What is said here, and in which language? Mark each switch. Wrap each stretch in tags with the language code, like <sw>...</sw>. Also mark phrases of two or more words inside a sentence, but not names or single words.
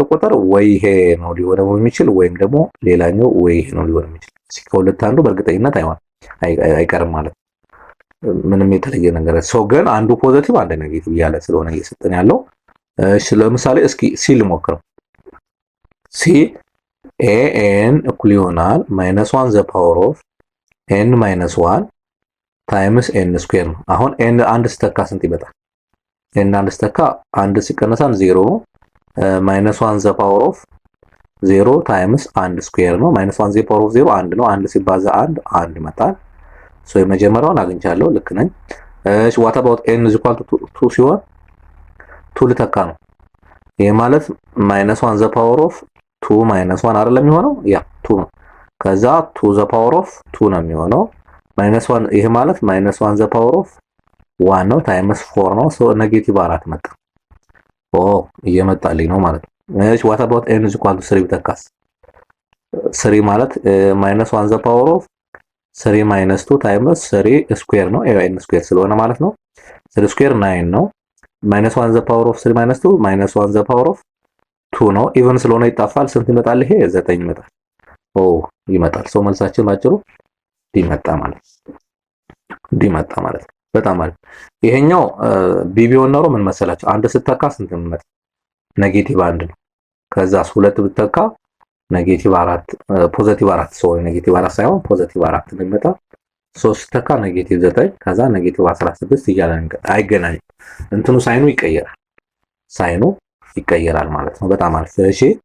<am>ቁጥር ወይ ይሄ ነው ሊሆን የሚችል ወይም ደግሞ ሌላኛው ወይ ይሄ ነው ሊሆን የሚችል። ከሁለት አንዱ በእርግጠኝነት አይቀርም ማለት ምንም የተለየ ነገር ሶ ግን አንዱ ፖዚቲቭ አንድ ኔጌቲቭ እያለ ስለሆነ እየሰጠን ያለው። እሺ ለምሳሌ እስኪ ሲ ልሞክረው። ሲ ኤን እኩል ይሆናል -1</am> <en>the power of n</en> <am>-1</am> <en>times n square</en> <am>ነው። አሁን ኤን አንድ ስተካ ስንት ይመጣል? ኤን አንድ ስተካ አንድ ሲቀነስ 0 ነው። -1</am> <en>the power of</en> <am>0</am> <en>times 1 square</en> <am>ነው። -1</am> <en>the power of</en> <am>0 1 ነው። 1 ሲባዛ 1 ይመጣል። ሶ የመጀመሪያውን አግኝቻለሁ ልክ ነኝ። እሺ</am> <en>what about n is equal to</en> <am>2 ሲሆን 2 ልተካ ነው። ይሄ ማለት -1</am> <en>the power of</en> <am>2 -1 አይደለም የሚሆነው ያ 2 ነው። ከዛ 2</am> <en>the power</en> <am>of 2 ነው የሚሆነው -1 ይሄ ማለት -1</am> <en>the power of</en> <am>1 ነው ታይምስ 4 ነው ሶ ኔጌቲቭ 4 መጣ። እየመጣልኝ ነው ማለት ነው። እሺ</am> <en>what about n is equal to</en> <am>3 ብተካስ 3 ማለት -1</am> <en>the power of</en> <am>3 - 2 ታይምስ 3 ስኩዌር ነው</am> <en>n square</en> <am>ስለሆነ ማለት ነው</am> <en>3 square</en> <am>9 ነው -1</am> <en>the power of</en> <am>3 - 2 -1 the power of 2 ነው ኢቭን ስለሆነ ይጣፋል ስንት ይመጣል ይሄ 9 ይመጣል ይመጣል ሶ መልሳችን ባጭሩ ዲመጣ ማለት ነው በጣም አሪፍ ይሄኛው ቢቢዮን ነው ምን መሰላችሁ አንድ ስተካ ስንት ይመጣ</am> <en>negative 1</en> <am>ነው ከዛስ ሁለት ብትተካ</am> <en>negative 4 positive 4 sorry negative 4</en> <am>ሳይሆን</am> <en>positive 4</en> <am>ነው የሚመጣ 3 ተካ</am> <en>negative 9</en> <am>ከዛ</am> <en>negative 16</en> <am>እያለ አይገናኝም እንትኑ ሳይኑ ይቀየራል ማለት ነው በጣም አሪፍ እሺ</am>